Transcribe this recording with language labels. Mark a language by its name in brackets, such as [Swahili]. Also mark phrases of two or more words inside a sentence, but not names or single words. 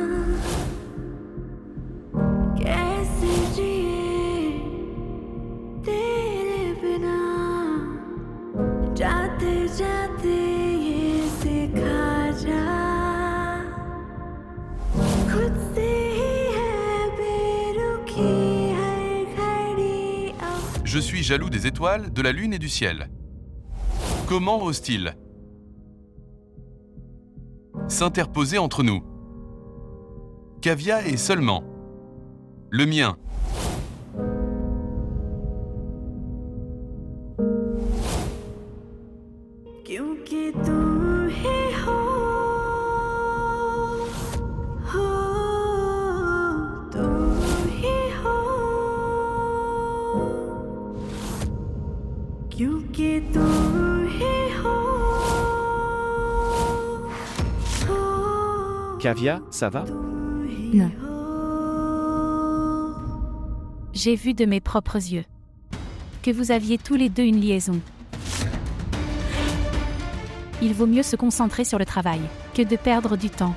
[Hindi] कैसे जिए तेरे बिना जाते जाते ये सिखा जा खुद से ही है बेरुखी हर घड़ी अब [French] Je suis jaloux des étoiles, de la lune et du ciel. Comment ose-t-il s'interposer entre nous? Kavya est seulement le mien. [Hindi] क्योंकि तू ही हो तू ही हो क्योंकि तू ही हो [French] Kavya, ça va? Non. J'ai vu de mes propres yeux que vous aviez tous les deux une liaison. Il vaut mieux se concentrer sur le travail que de perdre du temps.